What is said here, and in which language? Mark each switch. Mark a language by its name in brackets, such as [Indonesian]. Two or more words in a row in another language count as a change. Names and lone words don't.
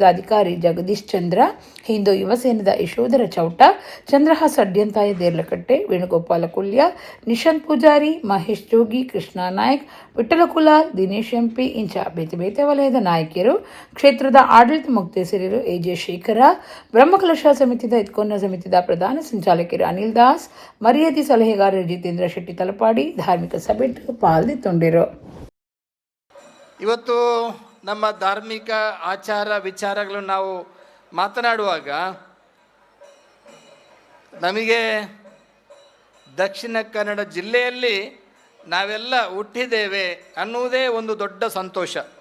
[Tulu] ಅಧಿಕಾರಿ ಜಗದೀಶ್ ಚಂದ್ರ, ಹಿಂದೂ ಯುವಸೇನದ ಯಶೋಧರ ಚೌಟ, ಚಂದ್ರಹಾಸ್ ಅಡ್ಯಂತಾಯ ದೇರ್ಲಕಟ್ಟೆ, ವೇಣುಗೋಪಾಲ ಕುಲ್ಯ, ನಿಶಾಂತ್ ಪೂಜಾರಿ, ಮಹೇಶ್ ಜೋಗಿ, ಕೃಷ್ಣ ನಾಯಕ್, ವಿಠಲ ಕುಲಾಲ್, ದಿನೇಶ್ ಎಂಪಿ ಇಂಚ ಬೇತೆ ಬೇತೆ ವಲಯದ ನಾಯಕಿಯರು, ಕ್ಷೇತ್ರದ ಆಡಳಿತ ಮುಕ್ತೇಸರರು ಎಜೆ ಶೇಖರ, ಬ್ರಹ್ಮಕಲಶ ಸಮಿತಿದ ಇತ್ಕೊನ್ನ ಸಮಿತಿದ ಪ್ರಧಾನ ಸಂಚಾಲಕರು ಅನಿಲ್ ದಾಸ್, ಮರ್ಯಾದೆ ಸಲಹೆಗಾರರು ಜಿತೇಂದ್ರ ಶೆಟ್ಟಿ ತಲಪಾಡಿ ಧಾರ್ಮಿಕ ಸಭೆ ಪಾಲ್ಗೊಂಡಿರು. [Kannada] ಇವತ್ತು ನಮ್ಮ ಧಾರ್ಮಿಕ ಆಚಾರ ವಿಚಾರಗಳು ನಾವು ಮಾತನಾಡುವಾಗ ನಮಗೆ ದಕ್ಷಿಣ ಕನ್ನಡ ಜಿಲ್ಲೆಯಲ್ಲಿ ನಾವೆಲ್ಲ ಹುಟ್ಟಿದ್ದೇವೆ ಅನ್ನುವುದೇ ಒಂದು ದೊಡ್ಡ ಸಂತೋಷ.